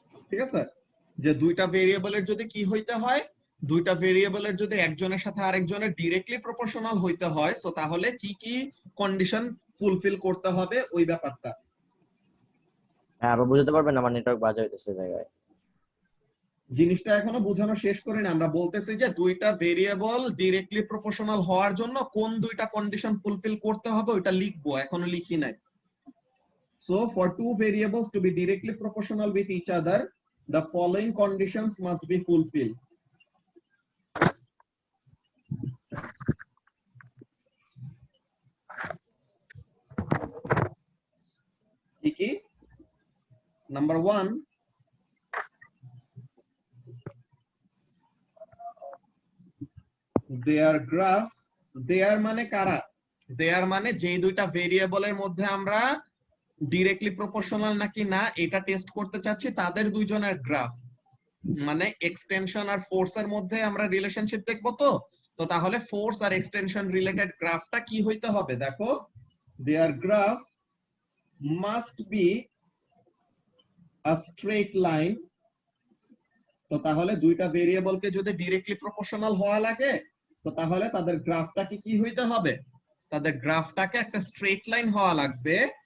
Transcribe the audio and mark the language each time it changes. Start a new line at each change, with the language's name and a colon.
Bangla: ঠিক আছে, যে দুইটা ভেরিয়েবলের যদি কি হইতে হয়, দুইটা ভেরিয়েবলের যদি একজনের সাথে আরেকজনের ডিরেক্টলি প্রপোর্শনাল হইতে হয়, সো তাহলে কি কি কন্ডিশন ফুলফিল করতে হবে ওই ব্যাপারটা। হ্যাঁ, আবার বুঝতে পারবেন, আমার নেটওয়ার্ক বাজে হইতেছে জায়গায়। জিনিসটা এখনো বোঝানো শেষ করি না। আমরা বলতেছি যে দুইটা ভেরিয়েবল ডিরেক্টলি প্রপোর্শনাল হওয়ার জন্য কোন দুইটা কন্ডিশন ফুলফিল করতে হবে ওইটা লিখবো, এখনো লিখি নাই।
English: So for two variables to be directly proportional with each other, the following conditions must be fulfilled. Kiki, number one, their graph, their
Bangla: মানে কারা? their মানে যেই দুইটা ভেরিয়েবলের মধ্যে আমরা ডিরেক্টলি প্রপোর্শনাল নাকি না এটা টেস্ট করতে চাচ্ছি, তাদের দুইজনের গ্রাফ, মানে এক্সটেনশন আর ফোর্স এর মধ্যে আমরা রিলেশনশিপ দেখবো। তো তাহলে ফোর্স আর এক্সটেনশন রিলেটেড গ্রাফটা কি হইতে হবে? দেখো,
English: their graph must be a straight line.
Bangla: তো তাহলে দুইটা ভেরিয়েবলকে যদি ডিরেক্টলি প্রপোর্শনাল হওয়া লাগে তো তাহলে তাদের গ্রাফটাকে কি হইতে হবে? তাদের গ্রাফটাকে একটা স্ট্রেট লাইন হওয়া লাগবে।